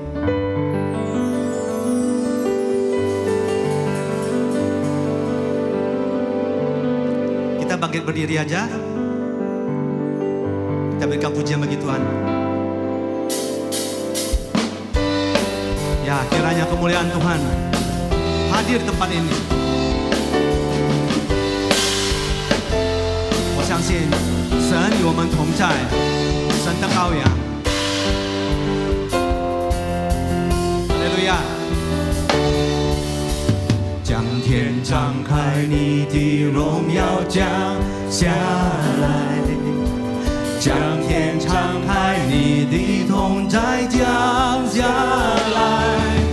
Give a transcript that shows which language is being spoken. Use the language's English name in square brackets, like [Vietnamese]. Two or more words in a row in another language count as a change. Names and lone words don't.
[Indonesian] Kita bangkit berdiri aja. Kita berikan pujian bagi Tuhan. Ya, kiranya kemuliaan Tuhan hadir di tempat ini. [Chinese] 我相信神与我们同在，神的羔羊。哈利路亚！将天张开，你的荣耀降下来；将天敞开，你的同在降下来。